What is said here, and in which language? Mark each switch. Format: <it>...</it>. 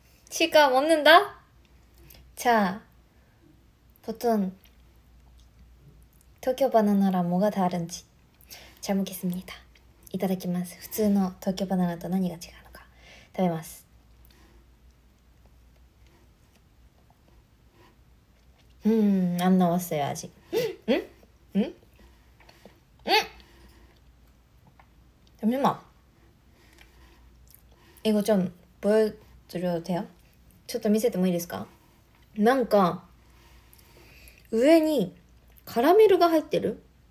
<ko>치과 먹는다? 자, 보통 도쿄 바나나랑 뭐가 다른지 잘 먹겠습니다.</ko> <ja>いただきます。普通の東京バナナと何が違うのか食べます。</ja> <ko>안 나왔어요 아직. 응? 잠시만. 이거 좀 보여드려도 돼요?</ko> <ja>ちょっと見せてもいいですか?なんか上にカラメルが入ってる?</ja>